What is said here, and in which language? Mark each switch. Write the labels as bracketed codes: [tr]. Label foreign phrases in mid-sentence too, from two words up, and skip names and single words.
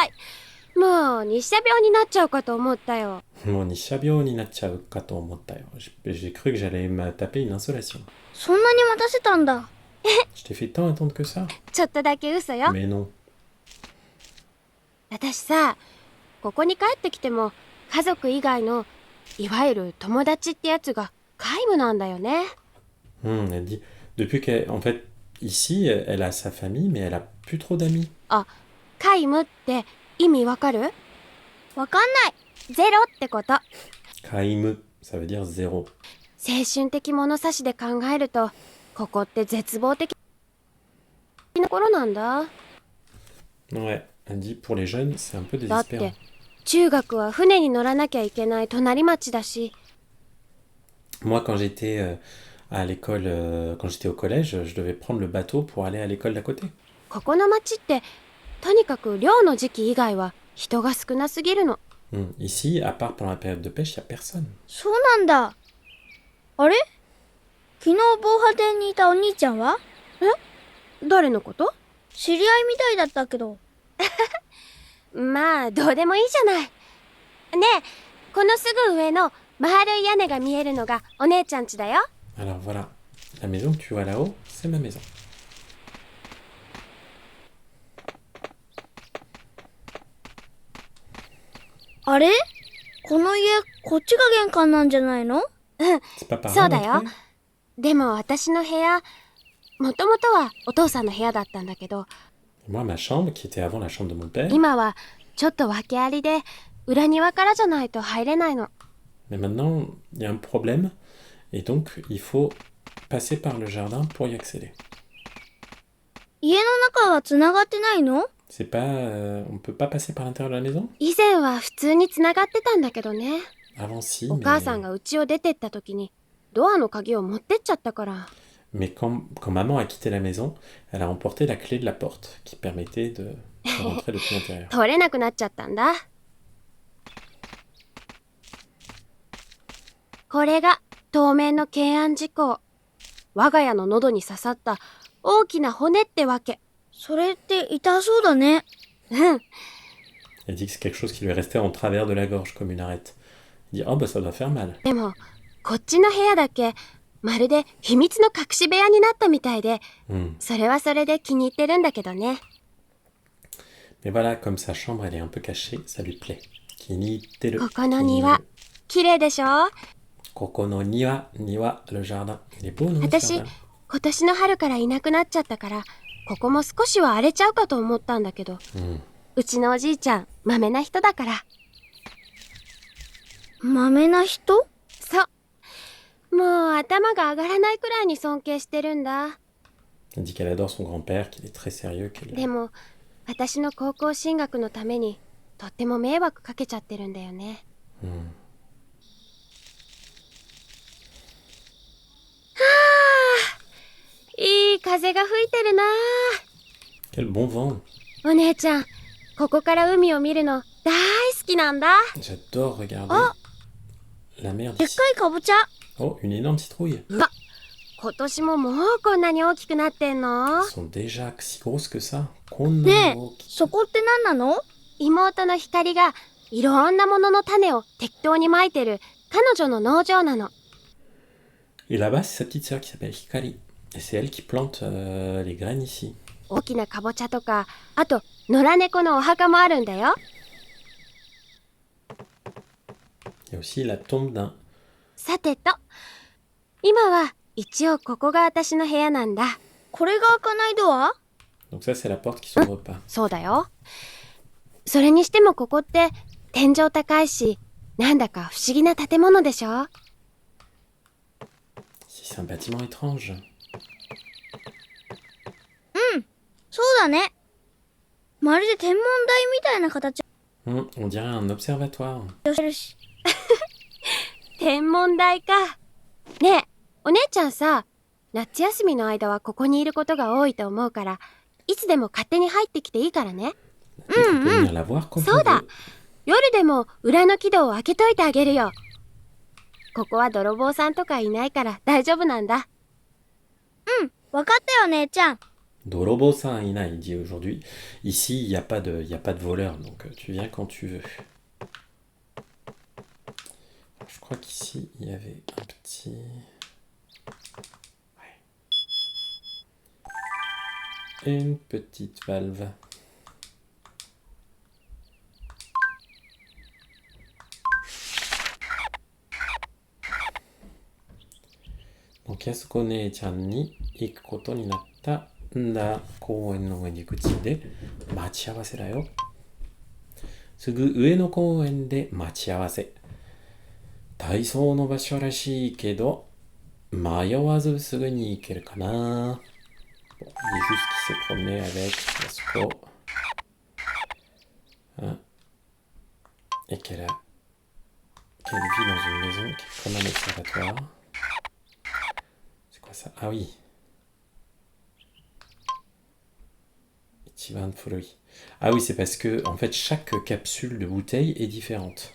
[ja] 遅い。もう日射病になっちゃうかと思ったよ。もう日射病になっちゃうかと思ったよ。 [fr] J'ai cru que j'allais me taper une insolation. [ja] そんなに待たせたんだ。 [fr] Je t'ai fait tant attendre que ça? [ja] ちょっとだけ嘘よ。 [fr] Mais non. [ja] 私さ、ここに帰ってきても家族以外のいわゆる友達ってやつが皆無なんだよね。 [fr] Elle dit, depuis qu'en fait, ici, elle a sa famille, mais elle a plus trop d'amis. [ja] あ、皆無って意味わかる？わかんない。ゼロってこと。 Kaimu, ça [fr] veut dire zéro. [ja] 精神的物差しで考えると、ここって絶望的なところなんだ。 [fr] Ouais, elle dit, pour les jeunes, c'est un peu [ja] だっ [fr] désespérant. [ja] て中学は船に乗らなきゃいけない隣町だし。 [fr] Moi, quand j'étais à l'école, quand j'étais au collège, je devais prendre le bateau pour aller à l'école d'à côté. [ja] ここの町ってとにかく漁の時期以外は人が少なすぎるの。 [fr] Ici, à part pendant la période de pêche, il n'y a personne. [ja] そうなんだ。あれ昨日防波堤にいたお兄ちゃんは？誰のこと？知り合いみたいだったけど。まあどうでもいいじゃない。ねえ、このすぐ上の丸い屋根が見えるのがお姉ちゃん家だよ。 [fr] Alors voilà, la maison que tu vois là-haut, c'est ma maison. [ja] あれこの家、こっちが玄関なんじゃないの？ [fr] C'est pas par [ja] そう [fr] là [ja] だよ。 [fr] l'entrée? [ja] でも私の部屋、もともとはお父さんの部屋だったんだけど、 [fr] Moi, ma chambre, qui était avant la chambre de mon père, [ja] 今はちょっと訳ありで裏庭からじゃないと入れないの。 [fr] mais maintenant, il y a un problème, et donc il faut passer par le jardin pour y accéder. [ja] 家の中は繋がってないの？ [fr] C'est pas, on peut pas passer par l'intérieur de la maison? [ja] 以前は普通に繋がってたんだけどね。 [fr] Avant, si, [ja] お母さんが家を出てった時にドアの鍵を持ってっちゃったから。 [fr] mais quand maman a quitté la maison, elle a emporté la clé de la porte qui permettait de rentrer depuis l'intérieur. [ja] 取れなくなっちゃったんだ。これが当面の懸案事項。我が家の喉に刺さった大きな骨ってわけ。それって痛そうだね。うん。 [fr] Elle dit que c'est quelque chose qui lui est resté en travers de la gorge comme une arête. Il dit, oh bah ça doit faire mal. [ja] でもこっちの部屋だけまるで秘密の隠し部屋になったみたいで、それはそれで気に入ってるんだけどね。 Mais voilà, comme sa chambre elle est un peu cachée, ça lui plaît. Kiniteru. ここの庭、綺麗でしょ？ここの庭、庭, [fr] le jardin. Il est beau, non? [ja] 私、今年の春からいなくなっちゃったから、ここも少しは荒れちゃうかと思ったんだけど、うちのおじいちゃん、まめな人だから。まめな人？そう。もう頭が上がらないくらいに尊敬してるんだ。 [fr] Elle dit qu'elle adore son grand-père, qu'il est très sérieux, [ja] でも、私の高校進学のために、とっても迷惑かけちゃってるんだよね。はあ、いい風が吹いてるな。 [fr] Quel bon vent! [ja] お姉ちゃん、ここから海を見るの大好きなんだ。 [fr] J'adore regarder la mer [ja] でっ [fr] d'ici. [ja] かいかぼちゃ。 [fr] Oh, une énorme citrouille. [ja] 今年ももうこんなに大きくなってんの？ [fr] Elles sont déjà si grosses que ça. [ja] ねえ、そこって何なの？妹の光がいろんなものの種を適当にまいてる彼女の農場なの。 [fr] Et là-bas, c'est sa petite sœur qui s'appelle Hikari. Et c'est elle qui plante les graines ici. [ja] 大きなかぼちゃとか、あと野良猫のお墓もあるんだよ。 [fr] Il y a aussi la tombe d'un. [ja] さてと、今は一応ここが私の部屋なんだ。これが開かないドア？ [fr] Donc ça, c'est la porte qui s'ouvre pas. [ja] そうだよ。それにしてもここって天井高いし、なんだか不思議な建物でしょ？ [fr] Si c'est un bâtiment étrange. [ja] そうだね。まるで天文台みたいな形 [fr] On dirait un observatoire. [ja] をしてるし。天文台か。ねえ、お姉ちゃんさ、夏休みの間はここにいることが多いと思うから、いつでも勝手に入ってきていいからね。 [fr] On peut venir la voir quand [ja] そ [fr] on [ja] うだ。 [fr] veut. [ja] 夜でも裏の木戸を開けといてあげるよ。ここは泥棒さんとかいないから大丈夫なんだ。わかったよ姉ちゃん。泥棒さんいな, [fr] il dit aujourd'hui. Ici, il n'y a pas de, il y a pas de voleur, donc tu viens quand tu veux. Je crois qu'ici, il y avait un petit... Ouais. Une petite valve. Donc, [ja] Yasukoねえちゃんに行くことになったんだ公園の上に口で待ち合わせだよ。すぐ上の公園で待ち合わせ。体操の場所らしいけど迷わずすぐに行けるかな。 [fr] Bon, il dit juste qu'il s'est promené avec Yasuko. Hein? Et qu'elle vit dans une maison qui est comme un observatoire. C'est quoi ça? Ah oui. Ah oui, c'est parce que en fait chaque capsule de bouteille est différente.